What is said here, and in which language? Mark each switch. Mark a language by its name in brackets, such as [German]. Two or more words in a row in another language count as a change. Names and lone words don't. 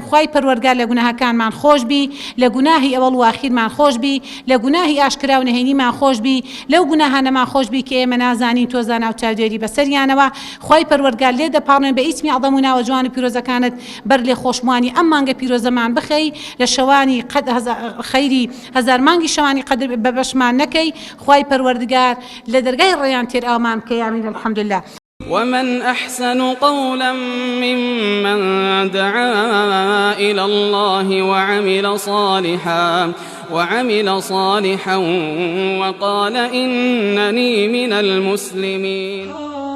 [Central Kurdish] خوای پەروەردگار لە گوناهەکانمان خۆش بی لە گوناهی ئەوەڵ و ئاخیرمان خۆش بی لە گوناهی ئاشکرا و نهێنیمان خۆش بی لەو گوناهانەمان خۆش بی کە ئێمە نازانین تۆ زانا و چاودێری بەسەریانەوە خوای پەروەردگار لێ دەپاڕێن بە ئیسمی عەظەم و ناوە جوان و پیرۆزەکانت بەر لێخۆشبوانی ئەم مانگە پیرۆزەمان بخەی لە شەوانی خەیری هەزار مانگی شەوانی قەدر بە بەشمان نەکەی خوای پەروەردگار لە دەرگای ڕێیان تێر ئاومان بکەی ئامین الحەمدولله [Arabic] ومن أحسن قولا ممن دعا إلى الله وعمل صالحا وقال إنني من المسلمين.